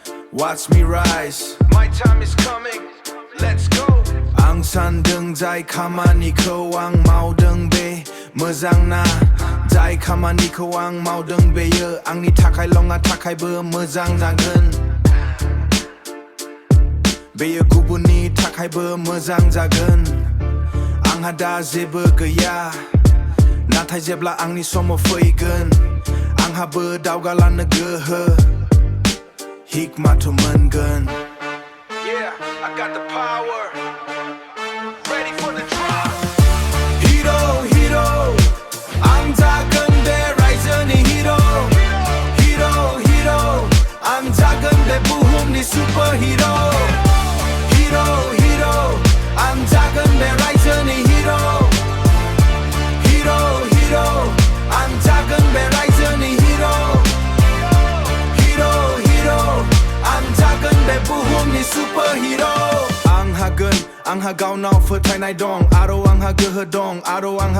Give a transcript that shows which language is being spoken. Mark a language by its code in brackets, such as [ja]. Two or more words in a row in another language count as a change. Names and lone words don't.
[en] Watch me rise. My time is coming. Let's go. [brx] आं सानदों जाय खामानिखौ आं मावदों बे मोजां ना जाय खामानिखौ आं मावदों बेयो आंनि थाखायल' नङा थाखायबो मोजां जागोन बेयो गुबुननि थाखायबो मोजां जागोन आंहा दा जेबो गैया नाथाय जेब्ला आंनि समाव फैगोन आंहाबो दावगालांनो गोहो हिकमाथ' मोनगोन [en] Yeah, I got the power. Ready for the drop. Hero, hero [brx] आं जागोन बे रायजोनि [en] hero Hero, hero [brx] आं जागोन बे बुहुमनि [en] superhero Hero, hero [brx] आं जागोन बे रायजोनि [en] hero Hero, hero [brx] आं जागोन बे रायजोनि [en] hero Hero, hero [brx] आं जागोन बे बुहुमनि superhero आं हागोन आंहा गावनाव फोथायनाय दं आरो आंहा गोहो दं आरो आंहा